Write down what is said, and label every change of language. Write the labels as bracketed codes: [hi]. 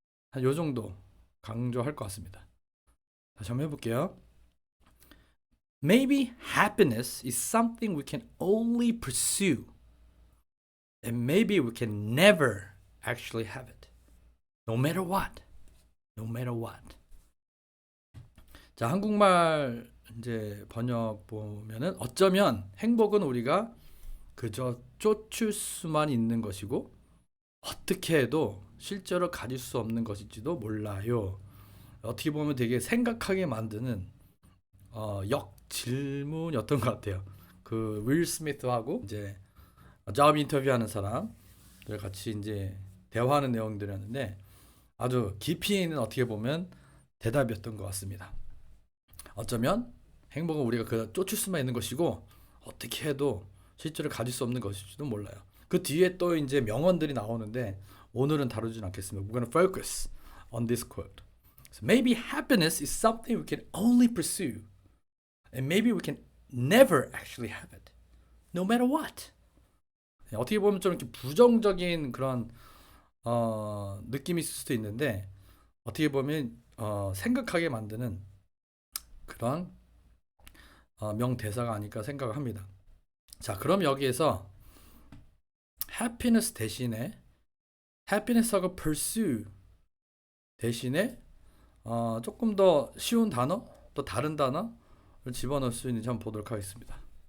[ko] 한 요 정도 강조할 것 같습니다. 다시 한번 해볼게요. [en] Maybe happiness is something we can only pursue, and maybe we can never actually have it, no matter what. [ko] 자, 한국말 이제 번역 보면은 어쩌면 행복은 우리가 그저 쫓을 수만 있는 것이고 어떻게 해도 실제로 가질 수 없는 것일지도 몰라요. 어떻게 보면 되게 생각하게 만드는 역질문이었던 것 같아요. 그 윌 스미스하고 이제 잡 인터뷰하는 사람들 같이 이제 대화하는 내용들이었는데 아주 깊이 있는 어떻게 보면 대답이었던 것 같습니다. 어쩌면 행복은 우리가 그 쫓을 수만 있는 것이고 어떻게 해도 실제로 가질 수 없는 것일지도 몰라요. 그 뒤에 또 이제 명언들이 나오는데 오늘은 다루진 않겠습니다. [en] We're going to focus on this quote. So maybe happiness is something we can only pursue, and maybe we can never actually have it, no matter what. [ko] 어떻게 보면 좀 이렇게 부정적인 그런 느낌이 있을 수도 있는데 어떻게 보면 생각하게 만드는 그런 명대사가 아닐까 생각을 합니다. 자, 그럼 여기에서 happiness 대신에 happiness하고 pursue 대신에 조금 더 쉬운 단어, 또 다른 단어를 집어넣을 수 있는지 한번 보도록 하겠습니다.